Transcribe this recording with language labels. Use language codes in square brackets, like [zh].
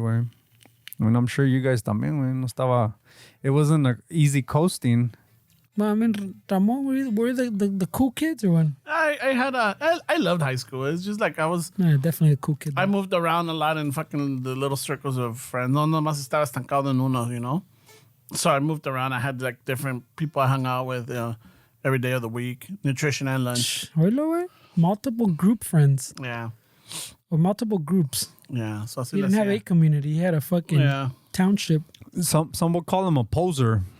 [en] Where, I mean, I'm sure you guys [es] también, güey. No estaba. [en] It wasn't an easy coasting. Well, I mean, Ramon, were you the cool kids or what? I loved high school. It's just like I was. Yeah, definitely a cool kid. I moved around a lot in fucking the little circles of friends. [es] No más estaba estancado en uno, [en] you know? So I moved around. I had like different people I hung out with every day of the week, nutrition and lunch. Oilo, güey. Multiple group friends. Yeah. Or multiple groups. Yeah. So He didn't have a community. He had a fucking township. Some would call him a poser.